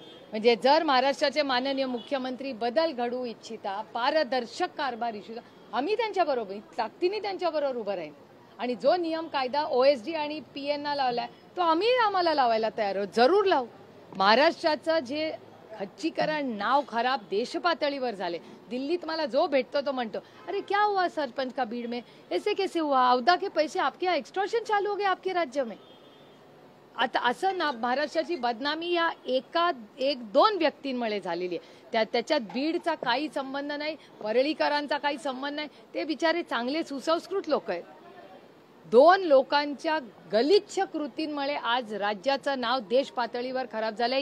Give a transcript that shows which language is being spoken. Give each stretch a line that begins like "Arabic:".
Marathi: म्हणजे जर महाराष्ट्राचे माननीय मुख्यमंत्री बदल घडवू इच्छिता, पारदर्शक कारभार इच्छिता, आम्ही त्यांच्याबरोबर ताकदीने त्यांच्याबरोबर उभं राहील. आणि जो नियम कायदा OSD आणि PAंना लावलाय तो आम्हाला लावायला तयार आहोत, जरूर लावू. महाराष्ट्राचं जे खच्चीकरण, नाव खराब देश पातळीवर झाले. दिल्लीत मला जो भेटतो तो म्हणतो
Hindi: अरे क्या हुआ सरपंच का बीड में, ऐसे कैसे हुआ, अवधा के पैसे आपके यहाँ एक्सटॉर्शन चालू हो गए आपके राज्य में.
Marathi: आता असं ना महाराष्ट्राची बदनामी या 1-2 व्यक्तींमुळे झालेली आहे. त्याच्यात बीडचा काही संबंध नाही, परळीकरांचा काही संबंध नाही. ते बिचारे चांगले सुसंस्कृत लोक आहेत. 2 लोकांच्या गलिच्छ कृतींमुळे आज राज्याचं नाव देश पातळीवर खराब झालंय.